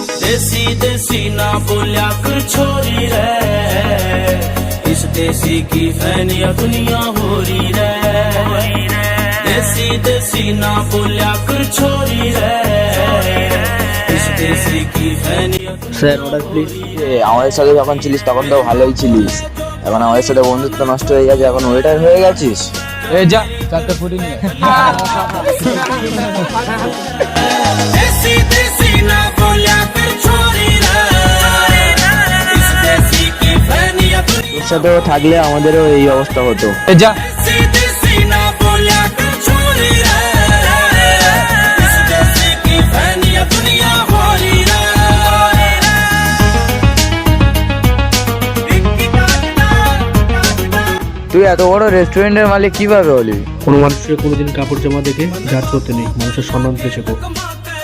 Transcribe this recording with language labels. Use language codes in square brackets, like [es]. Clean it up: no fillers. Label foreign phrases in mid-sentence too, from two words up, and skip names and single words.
[bgc] देसी देसी ना बोलिया कर छोरी रे, इस देसी की फैनिया दुनिया हो रही रे। देसी देसी ना बोलिया कर छोरी रे, इस देसी की फैनिया। [en] Sir order please. [bn] আমাদের সাথে যখন ছিলিস তখন তো ভালোই ছিলিস, এখন আমাদের সাথে বন্ধুত্ব নষ্ট হয়ে গেছে, এখন ওয়েটার হয়ে গেছিস। এই যা চারটে ফুটি নিয়ে। [bgc] देसी देसी ना बोलिया कर छोरी रे, इस देसी की फैनिया दुनिया। [bn] তোর সাথেও থাকলে আমাদেরও এই অবস্থা হতো। এই যা। [bgc] देसी देसी ना बोलिया कर छोरी रे, इस देसी की फैनिया दुनिया हो रही रे। [bn] তুই এত বড় রেস্টুরেন্টের মালিক কিভাবে হলি? কোনো মানুষের কোনোদিন কাপড় জামা দেখে জাজ করতে নেই, মানুষের সম্মান দিতে শেখো।